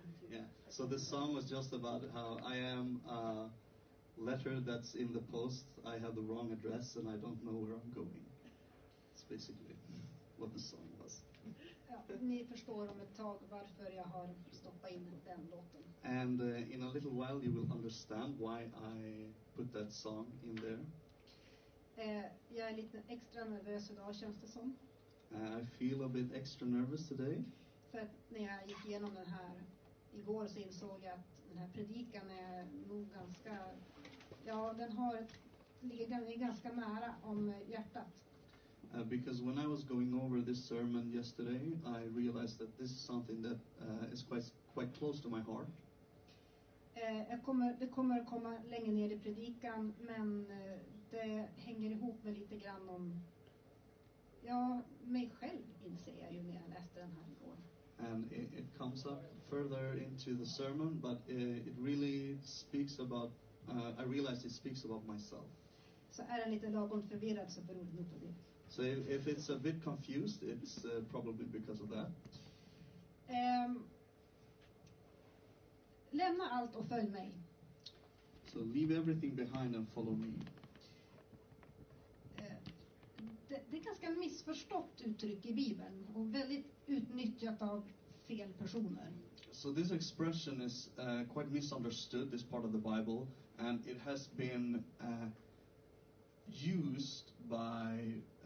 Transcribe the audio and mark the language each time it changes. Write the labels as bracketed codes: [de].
[en] Yeah. So the song was just about how I am a letter that's in the post. I have the wrong address and I don't know where I'm going. It's basically what the song was. [sv] Ja, ni förstår om ett tag varför jag har stoppat in den låten. [en] And in a little while you will understand why I put that song in there. [sv] Jag är lite extra nervös idag, känns det som. [en] I feel a bit extra nervous today. [sv] För att när jag gick igenom den här igår så insåg jag att den här predikan är nog ganska, ja, ligger ganska nära om hjärtat. [en] Because when I was going over this sermon yesterday, I realized that this is something that is quite close to my heart. [sv] Det kommer att komma längre ner i predikan, men det hänger ihop med lite grann om mig själv, inser jag ju när jag läste den här igår. [en] And it comes up further into the sermon, but it really speaks about, I realized it speaks about myself. [sv] Så är den lite lagom förvirrad så beror det nog på det. [en] So if it's a bit confused, it's probably because of that. [sv] Lämna allt och följ mig. [en] So leave everything behind and follow me. [sv] Det är ganska missförstått uttryck i Bibeln och väldigt utnyttjat av fel personer. [en] So this expression is quite misunderstood, this part of the Bible, and it has been used by